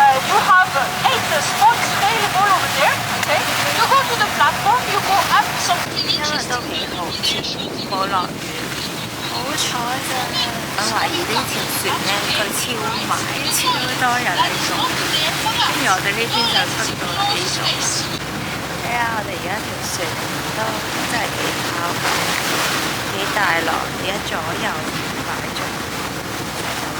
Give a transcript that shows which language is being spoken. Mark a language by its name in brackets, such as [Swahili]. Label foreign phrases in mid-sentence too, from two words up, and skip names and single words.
[English] You have 8 spots available over there, okay? Okay. You go to the platform. You go up some. [Cantonese] 今日都幾好天，冇落雨，好彩咋！我懷疑呢條船呢，佢超賣，超多人喺度，跟住我哋呢邊就出到嚟呢度。睇下我哋而家條船都真係幾跑咁，幾大浪，而家左右擺咗，就係咁啦。